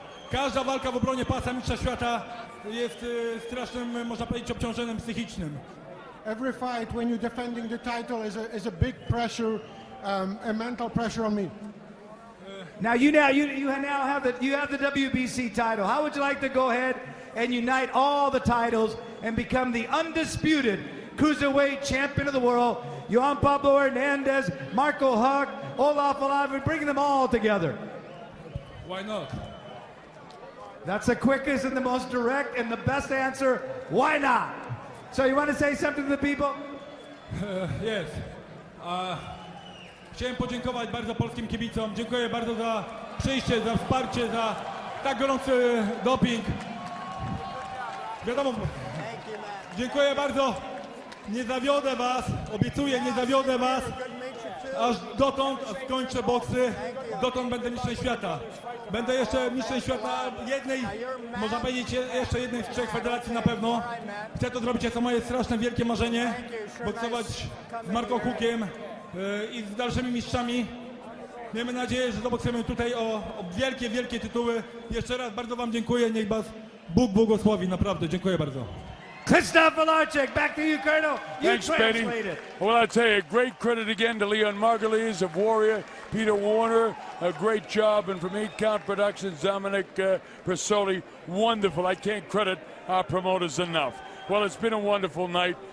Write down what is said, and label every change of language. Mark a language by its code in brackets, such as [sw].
[pl] Każda walka w obronie pasa mistrza świata jest strasznym, można powiedzieć, obciążeniem psychicznym. [en] Every fight when you're defending the title is a big pressure, a mental pressure on me. Now you now have the WBC title. How would you like to go ahead and unite all the titles and become the undisputed Cruiserweight Champion of the World? Juan Pablo Hernandez, Marco Huck, Olaf Olavi, bringing them all together. Why not? That's the quickest and the most direct and the best answer. Why not? So you want to say something to the people? Yes. [pl] Chciałem podziękować bardzo polskim kibicom. Dziękuję bardzo za przyjście, za wsparcie, za tak gorący doping. Wiadomo, dziękuję bardzo. Nie zawiodę was, obiecuję, nie zawiodę was. Aż dotąd skończę boksy, dotąd będę mistrzem świata. Będę jeszcze mistrzem świata jednej, można powiedzieć, jeszcze jednej z 3 federacji na pewno. Chcę to zrobić jako moje straszne, wielkie marzenie. Boksować z Marco Huckiem i z dalszymi mistrzami. Miejmy nadzieję, że zobaczymy tutaj o wielkie, wielkie tytuły. Jeszcze raz bardzo wam dziękuję, niech was Bóg błogosławi, naprawdę, dziękuję bardzo. [en] Krzysztof Włodarczyk, back to you, Colonel. You Thanks, Benny. translate it. Well, I tell you, great credit again to Leon Margulies of Warrior, Peter Warner, a great job, and from 8 Count Productions, Dominic Persoli, wonderful. I can't credit our promoters enough. Well, it's been a wonderful night.